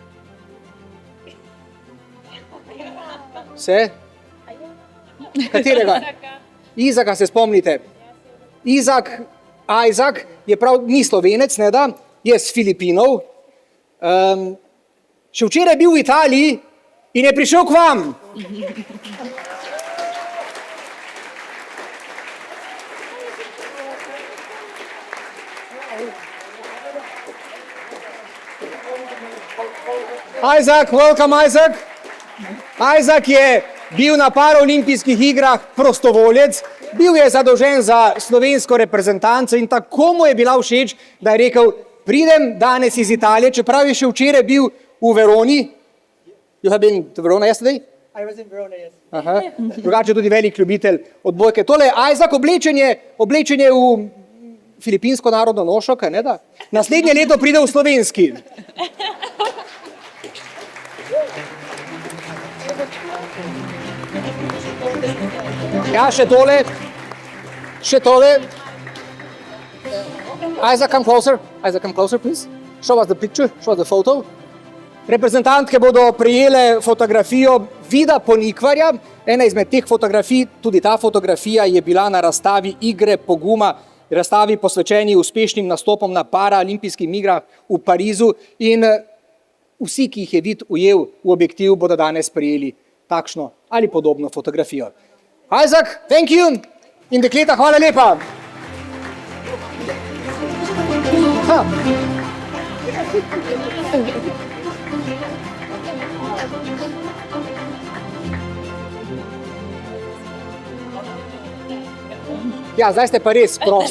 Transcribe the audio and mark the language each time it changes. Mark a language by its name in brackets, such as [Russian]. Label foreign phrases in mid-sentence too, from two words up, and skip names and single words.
[Slovenian] Se? Katerega? Izaka se spomnite. Isaac je prav, ni Slovenec, ne da, je s Filipinov. Še včeraj bil v Italiji in je prišel k vam. [English] Isaac, welcome Isaac. [Slovenian] Isaac je bil na Paralimpijskih igrah prostovoljec, bil je zadolžen za slovensko reprezentanco in tako mu je bila všeč, da je rekel, pridem danes iz Italije, čeprav je še včeraj bil v Veroni. [English] You have been to Verona yesterday? I was in Verona, yes. Aha. [Slovenian] Drugače tudi velik ljubitelj odbojke. Tole je Isaac, oblečenje v filipinsko narodno nošo, kaj ne da? Naslednje leto pride v slovenski. Ja, še tole. [English] Isaac, come closer, please. Show us the picture, show us the photo. [Slovenian] Reprezentantke bodo prijele fotografijo Vida Ponikvarja. Ena izmed teh fotografij, tudi ta fotografija, je bila na razstavi Igre poguma, razstavi posvečeni uspešnim nastopom na Paralimpijskih igrah v Parizu. In vsi, ki jih je Vid ujel v objektiv, bodo danes prijeli takšno ali podobno fotografijo. [English] Isaac, thank you. [Slovenian] In dekleta, hvala lepa. Ja, zdaj ste pa res prosti.